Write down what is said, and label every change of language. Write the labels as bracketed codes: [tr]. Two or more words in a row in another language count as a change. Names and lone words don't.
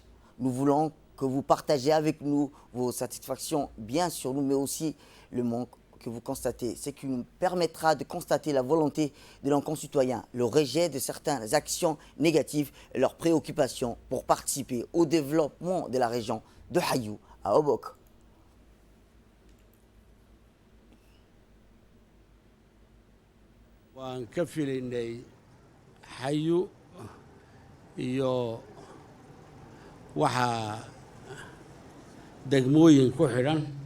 [fr] Nous voulons que vous partagez avec nous vos satisfactions, bien sûr, nous, mais aussi le manque que vous constatez, ce qui nous permettra de constater la volonté de nos concitoyens, le rejet de certaines actions négatives et leurs préoccupations pour participer au développement de la région de Hayou à Obok. [so] waan ka filaynay Hayu iyo waxa degmooyin ku xidhan